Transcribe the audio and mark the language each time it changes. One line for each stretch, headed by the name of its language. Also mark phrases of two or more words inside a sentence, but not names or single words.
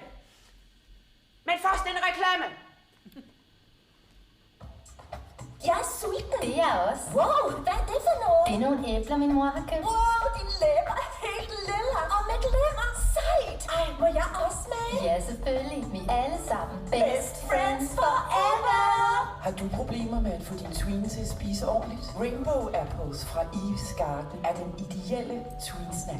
Danish: Men først en reklame. Jeg er sulten. Det er jeg også. Wow, hvad er det for noget? Det er nogle æbler, min mor har købt. Wow, de læber er helt lilla og med glimmer. Sejt. Ej, må jeg også smage? Ja, selvfølgelig. Vi er alle sammen
English: best friends forever.
Danish: Har du problemer med at få din tween til at spise ordentligt? Rainbow Apples fra Eve's Garden er den ideelle
English: tween snack.